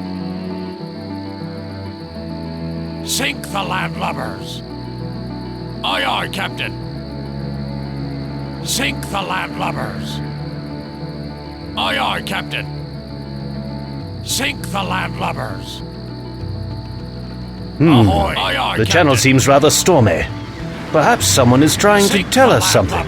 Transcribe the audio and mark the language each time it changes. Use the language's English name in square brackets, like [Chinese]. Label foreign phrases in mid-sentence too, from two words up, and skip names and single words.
[English] Sink the landlubbers. Aye, aye, Captain. Sink the landlubbers. Aye, aye, Captain. Sink the landlubbers. Ahoy! Aye, aye, The channel Captain. seems rather stormy. Perhaps someone is trying to Sink tell the us something.